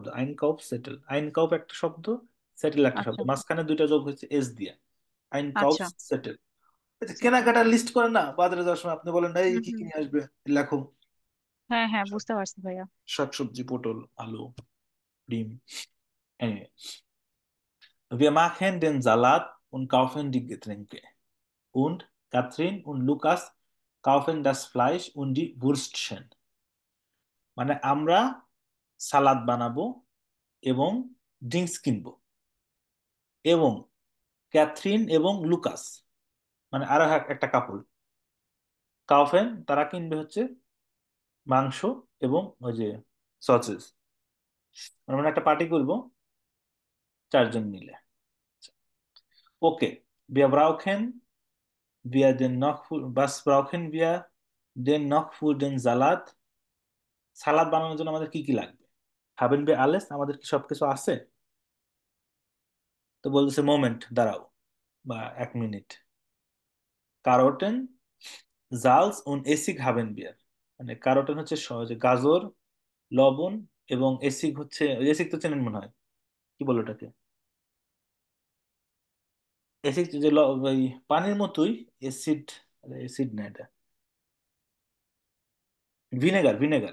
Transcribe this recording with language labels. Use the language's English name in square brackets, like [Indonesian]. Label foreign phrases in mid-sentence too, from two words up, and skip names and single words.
[German] Ein Kauf Zettel, Ein Kauf [Bangla] একটা শব্দ, সেটেল একটা শব্দ, আচ্ছা মাঝখানে দুইটা যোগ হয়েছে এস দিয়ে। [German] Ein Kauf [Bangla] আচ্ছা। সেটেল। সেটেল। কেনাকাটার লিস্ট করে না বাজারে যাওয়ার সময়, আপনি বলেন এই হুম কি কি হুম। নিয়ে আসবে, লেখো। হ্যাঁ হ্যাঁ, বুঝতে পারছি ভাইয়া। শাকসবজি, পটল, আলু, ডিম। Anyway. [German] Wir machen den Salat und kaufen die Getränke. Und Katrin und Lukas kaufen das Fleisch und die Würstchen. [Bangla] মানে আমরা সালাদ বানাবো এবং ড্রিঙ্কস কিনবো, এবং ক্যাথরিন এবং লুকাস, মানে আরো একটা কাপল, কাউফেন, তারা কিনবে হচ্ছে মাংস এবং ওই যে সসেস। আমরা একটা পার্টি করবো 4 জন মিলে। ওকে, [German] wir brauchen was brauchen wir denn noch für den Salat? [Bangla] সালাদ বানানোর জন্য আমাদের কি কি লাগবে? [German] haben wir alles, [Bangla] আমাদের কি সবকিছু আছে? তো বলতেছে মোমেন্ট, দাঁড়াও, বা 1 মিনিট। [German] Karotten, Salz und Essig haben wir, [Bangla] মানে কারোটেন হচ্ছে সহজে গাজর, লবণ, এবং এসিগ হচ্ছে, এসিগ তো চেনেন মনে হয়, কি বলো ওটাকে, এসিড যে ওই পানির মতোই, এসিড, এসিড না এটা, ভিনেগার, ভিনেগার।